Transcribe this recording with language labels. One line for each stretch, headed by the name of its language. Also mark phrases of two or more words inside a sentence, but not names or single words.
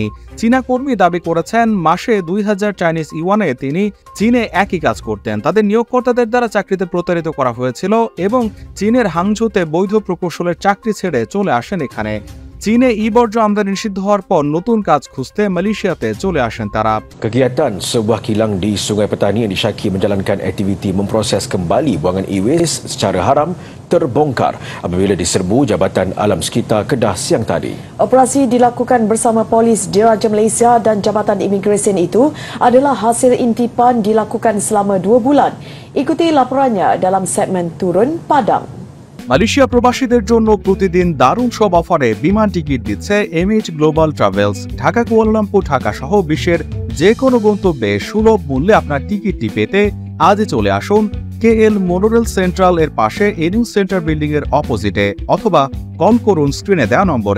Bangla: চীনা কর্মী দাবি করেছেন মাসে 2000 চাইনিজ ইউয়ানে তিনি চীনে একই কাজ করতেন। তাদের নিয়োগকর্তাদের দ্বারা চাকরিতে প্রতারিত করা হয়েছিল এবং চীনের হাংঝোতে বৈধ প্রকৌশলের চাকরি ছেড়ে চলে আসেন এখানে। চীনে বর্জ্য আমদানি নিষিদ্ধ হওয়ার পর নতুন কাজ খুঁজতে মালয়েশিয়াতে চলে আসেন তারা।
Malay: Kegiatan sebuah kilang di Sungai Petani yang disyaki menjalankan aktiviti memproses kembali buangan e-waste secara haram terbongkar apabila diserbu Jabatan Alam Sekitar Kedah siang tadi. Operasi dilakukan bersama Polis Diraja Malaysia dan Jabatan Imigresen itu adalah hasil intipan dilakukan selama 2 bulan. Ikuti laporannya dalam segmen Turun Padang.
Bangla: মালয়েশিয়া প্রবাসীদের জন্য প্রতিদিন দারুণ সব অফারে বিমান টিকিট দিচ্ছে এমএইচ গ্লোবাল ট্রাভেলস। ঢাকা, কুয়ালালামপুর, ঢাকা সহ বিশ্বের যে কোনো গন্তব্যে সুলভ মূল্যে আপনার টিকিটটি পেতে আজই চলে আসুন কেএল মোনোরেল সেন্ট্রাল এর পাশে এনিউ সেন্টার বিল্ডিং এর অপোজিটে, অথবা কল করুন স্ক্রিনে দেওয়া নম্বরে।